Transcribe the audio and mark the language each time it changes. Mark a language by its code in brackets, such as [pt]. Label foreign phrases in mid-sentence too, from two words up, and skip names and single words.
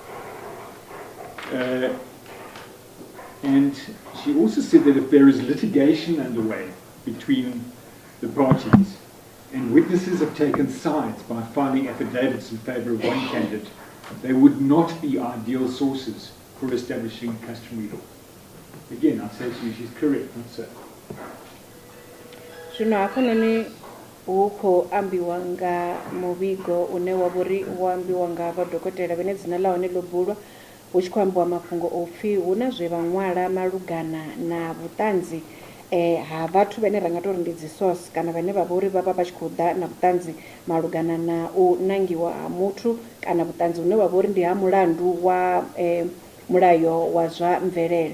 [en] And she also said that if there is litigation underway between the parties and witnesses have taken sides by filing affidavits in favor of one candidate, they would not be ideal sources for establishing customary law. Again, I say to you, she's correct, not so. [ve] Zwino hafhanoni hu khou ambiwa nga muvhigo une wa vhori wo ambiwa nga vhadokotela vhane dzina ḽa hone ḽo bulwa hu tshi khou ambiwa mafhungo o pfhi hu na zwe vha ṅwala malugana na vhuṱanzi ha vhathu vhane ra nga tori ndi dzi source kana vhane vha vha uri vha vha vha tshi khou ḓa na vhuṱanzi malugana na u nangiwa ha muthu kana vhuṱanzi hune vha vha uri ndi ha mulandu wa mulayo wa zwa mvelele.